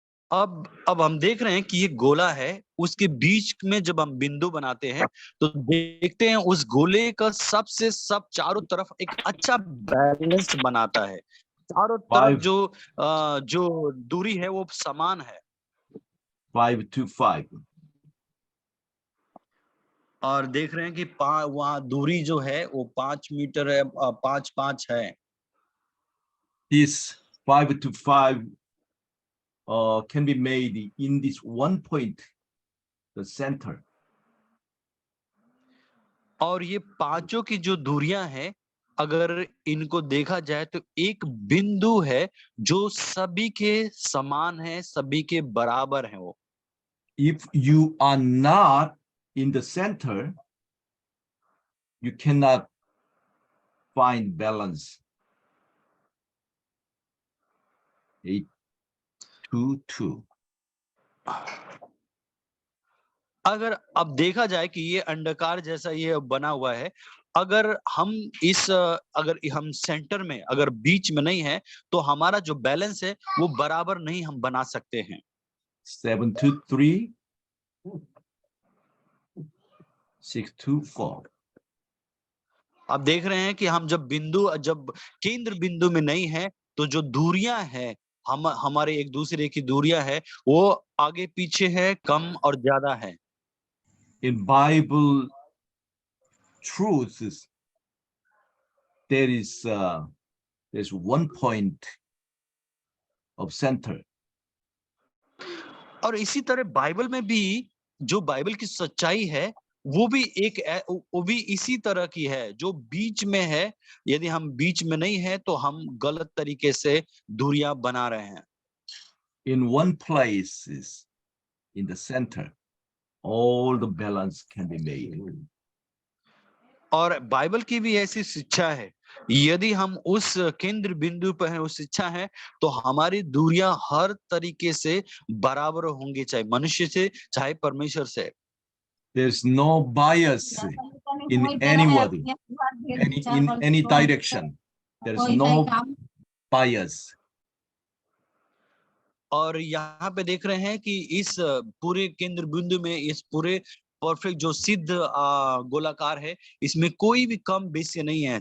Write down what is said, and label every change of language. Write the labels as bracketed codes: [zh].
[hi] अब हम देख रहे हैं कि ये गोला है, उसके बीच में जब हम बिंदु बनाते हैं तो देखते हैं उस गोले का सब चारों तरफ एक अच्छा बैलेंस बनाता है। चारों तरफ जो दूरी है वो समान है। [en] 5 to 5. [hi] और देख रहे हैं कि वहां दूरी जो है वो 5 मीटर है, 5 है. [en] This 5 to 5 can be made in this one point, the center. [hi] और ये पांचों की जो दूरियां हैं, अगर इनको देखा जाए तो एक बिंदु है जो सभी के समान है, सभी के बराबर है वो. [en] If you are not in the center, you cannot find balance. 8 to 2. [hi] अगर अब देखा जाए कि ये अंडाकार जैसा ये बना हुआ है, अगर हम सेंटर में, अगर बीच में नहीं है, तो हमारा जो बैलेंस है वो बराबर नहीं हम बना सकते हैं. [en] 7 to 3. 6 to 4. [hi] आप देख रहे हैं कि हम जब केंद्र बिंदु में नहीं है, तो जो दूरियां हैं, हमारे एक दूसरे की दूरियां है, वो आगे पीछे है, कम और ज्यादा है. [en] In Bible truths, there's one point of center. [hi] और इसी तरह बाइबल में भी जो बाइबल की सच्चाई है, वो भी इसी तरह की है, जो बीच में है. यदि हम बीच में नहीं है, तो हम गलत तरीके से दूरियां बना रहे हैं. [en] In one place, in the center, all the balance can be made. [hi] और बाइबल की भी ऐसी शिक्षा है, यदि हम उस केंद्र बिंदु पर हैं, उस शिक्षा है, तो हमारी दूरियां हर तरीके से बराबर होंगी, चाहे मनुष्य से, चाहे परमेश्वर से. [en] There's no bias in anybody, in any direction. There's no bias. [hi] और यहाँ पे देख रहे हैं कि इस पूरे केंद्र बिंदु में, इस पूरे परफेक्ट जो सिद्ध गोलाकार है, इसमें कोई भी कम बेसी नहीं है.